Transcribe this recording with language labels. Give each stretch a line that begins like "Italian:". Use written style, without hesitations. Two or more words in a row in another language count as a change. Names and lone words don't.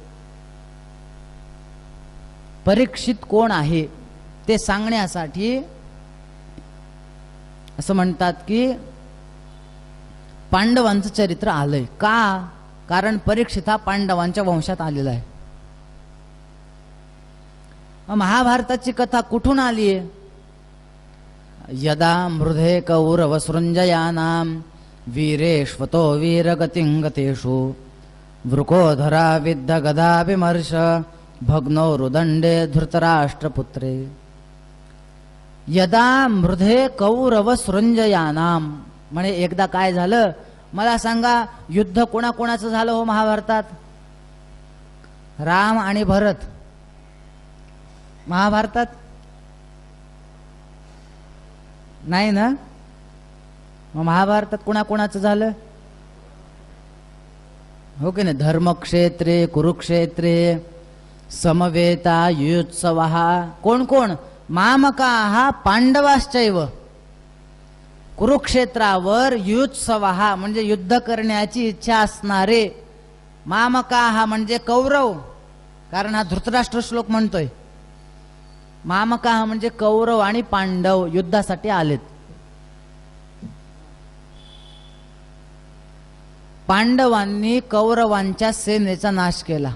Marathi: परीक्षित कोण आहे ते सांगण्यासाठी असं म्हणतात की पांडवांचं चरित्र आलंय. का? कारण परीक्षित हा पांडवांच्या वंशात आलेला आहे. महाभारताची कथा कुठून आली आहे?
Sanskrit: यदा मृधे कौरवसृञ्जयानां वीरेष्वतो वीरगतिंगतेषु वृकोधरा विद्ध गदा विमर्श भग्नो रुदंडे धृतराष्ट्रपुत्रे. यदा मृधे कौरवसृञ्जयानां
Marathi: म्हणे एकदा काय झालं? मला सांगा, युद्ध कोणाकोणाचं झालं हो महाभारतात? राम आणि भरत. महाभारतात नाही ना? मग महाभारतात कोणाकोणाचं झालं हो की नाही?
Sanskrit: धर्मक्षेत्रे कुरुक्षेत्रे समवेता युत्सवः.
Marathi: कोण कोण?
Sanskrit: मामकाः पांडवाश्चैव.
Marathi: कुरुक्षेत्रावर युत्सवः म्हणजे युद्ध करण्याची इच्छा असणारे. मामकाः म्हणजे कौरव, कारण हा धृतराष्ट्र श्लोक म्हणतोय. मामकाः म्हणजे कौरव आणि पांडव युद्धासाठी आलेत. पांडवांनी कौरवांच्या सेनेचा नाश केला.